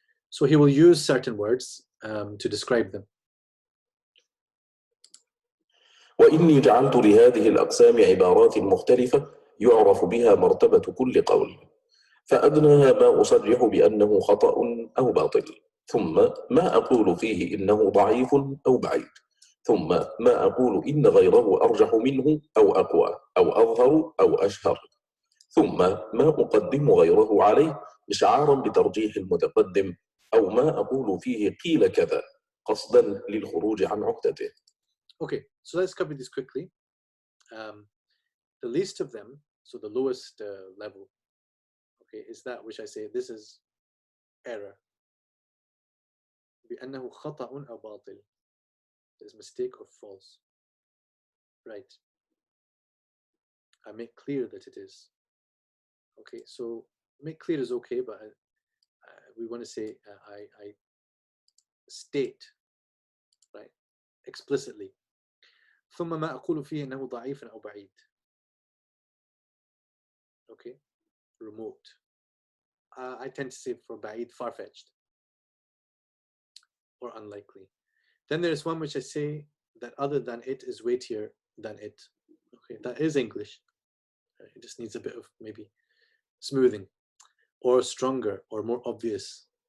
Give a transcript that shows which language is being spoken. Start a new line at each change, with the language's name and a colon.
English: So he will use certain words to describe them.
Arabic: وإني جعلت لهذه الأقسام عبارات مختلفة يعرف بها مرتبة كل قول، فأدناها ما أصرح بأنه خطأ أو باطل، ثم ما أقول فيه إنه ضعيف أو بعيد، ثم ما أقول إن غيره أرجح منه أو أقوى أو أظهر أو أشهر، ثم ما أقدم غيره عليه إشعارا بترجيح المتقدم، أو ما أقول فيه قيل كذا قصدا للخروج عن عهدته.
English: Okay, so let's cover this quickly. The least of them, so the lowest level, okay, is that which I say this is error.
Arabic: بأنه خطأ أو باطل.
English: There's mistake or false. Right. I make clear that it is. Okay, so make clear is okay, but we want to say I state, right, explicitly.
Arabic: ثم ما أقول فيه إنه ضعيف أو بعيد.
English: Okay, remote. I tend to say for بعيد, far-fetched or unlikely. Then there's one which I say that other than it is weightier than it. Okay, that is English. It just needs a bit of maybe smoothing, or stronger, or more obvious.